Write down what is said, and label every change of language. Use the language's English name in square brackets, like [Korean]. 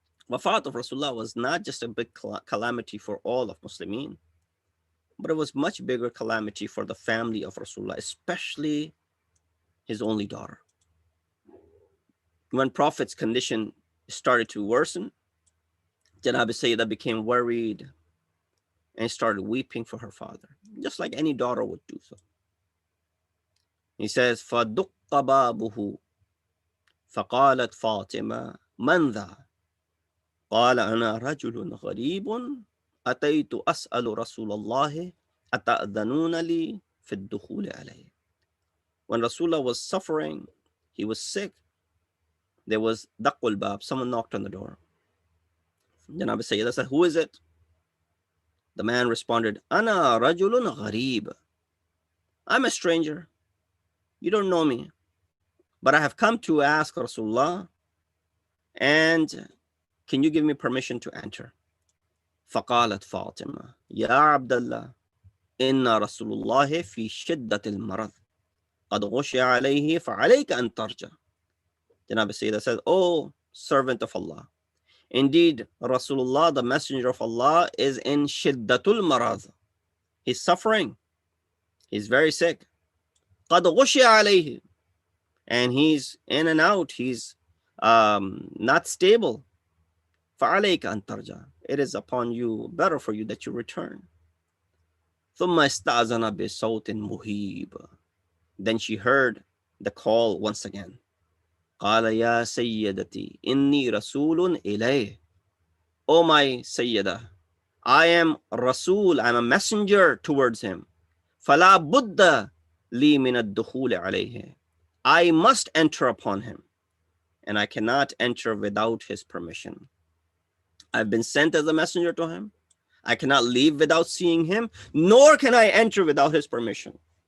[English] Wafat of Rasulullah was not just a big calamity for all of Muslimin, but it was much bigger calamity for the family of Rasulullah, especially his only daughter. When Prophet's condition started to worsen, Janab Sayyida became worried and started weeping for her father, just like any daughter would do so. He says, [Arabic] فَدُقَّ بَابُهُ فَقَالَتْ فَاطِمَةُ مَنْ ذَا؟ قال أنا رجل غريب أتيت أسأل رسول الله أتأذنون لي في الدخول عليه. [English] When Rasulullah was suffering, he was sick, there was daqul bab, someone knocked on the door. Janab Sayyida said, who is it? The man responded, [Arabic] Ana rajulun gharib. [English] I'm a stranger. You don't know me. But I have come to ask Rasulullah, and can you give me permission to enter? [Arabic] فقالت فاطمة يا عبد الله إن رسول الله في شدة المرض قد غشي عليه فعليك أن ترجع. [English] Janab Sayyida said, oh, servant of Allah, indeed, Rasulullah, the messenger of Allah, is in shiddatul marad. He's suffering. He's very sick. [Arabic] قد غشي عليه. [English] And he's in and out. He's not stable. [Arabic] فعليك أن ترجع. [English] It is upon you, better for you that you return. [Arabic] ثم استأذن بصوت مهيب. [English] Then she heard the call once again. [Arabic] قال يا سيدتي إني رسول إليه. [English] Oh my Sayyidah, I am Rasul, I'm a messenger towards him. [Arabic] فلا بد لي من الدخول عليه. [English] I must enter upon him, and I cannot enter without his permission. I've been sent as a messenger to him. I cannot leave without seeing him, nor can I enter without his permission.